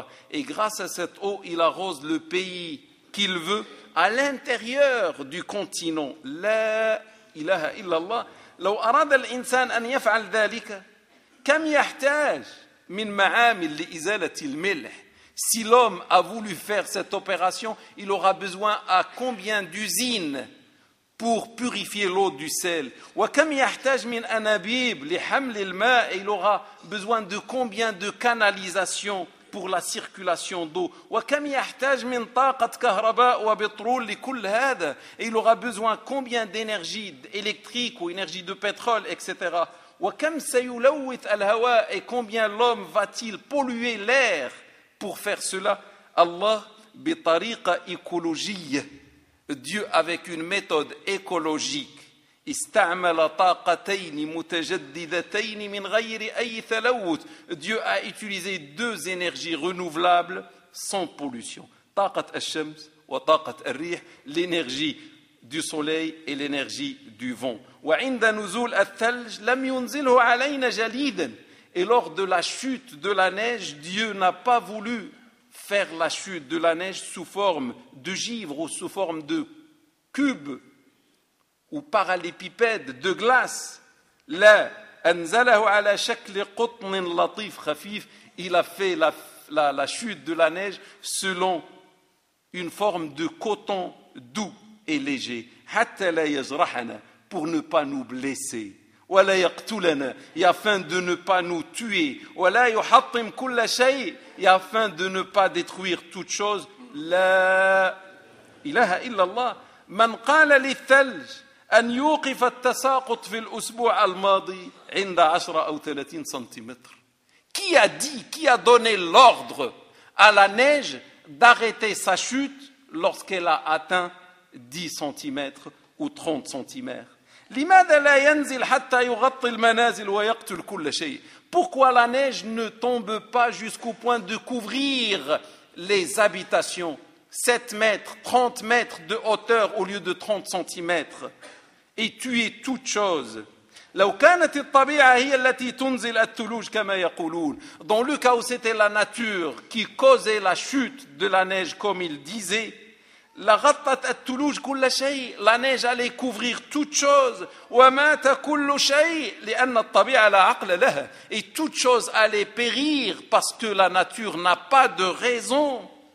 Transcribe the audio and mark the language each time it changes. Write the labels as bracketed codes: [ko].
[fr] Et grâce à cette eau, il arrose le pays qu'il veut à l'intérieur du continent. [ar] La ilaha illallah. لو أراد الإنسان أن يفعل ذلك كم يحتاج من معامل لإزالة الملح. [fr] Si l'homme a voulu faire cette opération, il aura besoin à combien d'usines pour purifier l'eau du sel. [ar] وكم يحتاج من أنابيب لحمل الماء. [fr] Il aura besoin de combien de canalisations pour la circulation d'eau. [ar] وكم يحتاج من طاقة كهرباء وبترول لكل هذا. [fr] Il aura besoin combien d'énergie électrique ou énergie de pétrole, etc. [ar] وكم سيلوث الهواء. [fr] Et combien l'homme va-t-il polluer l'air pour faire cela. [ar] Allah بطريقه [fr] écologique, Dieu avec une méthode écologique, [ar] استعمل طاقتين متجددتين من غير اي تلوث. [fr] Dieu a utilisé deux énergies renouvelables sans pollution. [ar] طاقة الشمس وطاقة الريح, [fr] l'énergie du soleil et l'énergie du vent. [ar] وعند نزول الثلج لم ينزله علينا جليدا. [fr] Et lors de la chute de la neige, Dieu n'a pas voulu faire la chute de la neige sous forme de givre ou sous forme de cube ou parallépipède de glace. [ar] La anzalahu ala shakli qutnin latif khafif. [fr] Il a fait la chute de la neige selon une forme de coton doux et léger. [ar] Hatta la yazrahana, [fr] pour ne pas nous blesser. [ar] ولا يقتلنا يا [fr] afin de ne pas nous tuer. [ar] ولا يحطم كل شيء يا [fr] afin de ne pas détruire toute chose. [ar] لا إله إلا الله. من قال للثلج أن يوقف التساقط في الأسبوع الماضي عند 10 أو 30 سنتيمتر. [fr] Qui a dit, qui a donné l'ordre à la neige d'arrêter sa chute lorsqu'elle a atteint 10 cm ou 30 cm? [ar] لماذا لا ينزل حتى يغطي المنازل ويقتل كل شيء؟ [fr] Pourquoi la neige ne tombe pas jusqu'au point de couvrir les habitations? 7 mètres, 30 mètres de hauteur au lieu de 30 cm et tuer toute chose. [ar] لو كانت الطبيعة هي التي تنزل الثلوج كما يقولون. [fr] Dans le cas où c'était la nature qui causait la chute de la neige comme ils disaient. [ar] La ghattat at-tuluj kull shay, [fr] la neige allait couvrir toute chose. [ar] Wa mata kull shay li'anna at-tabi'a la 'aql laha, [fr] et toute chose allait périr parce que la nature n'a pas de raison.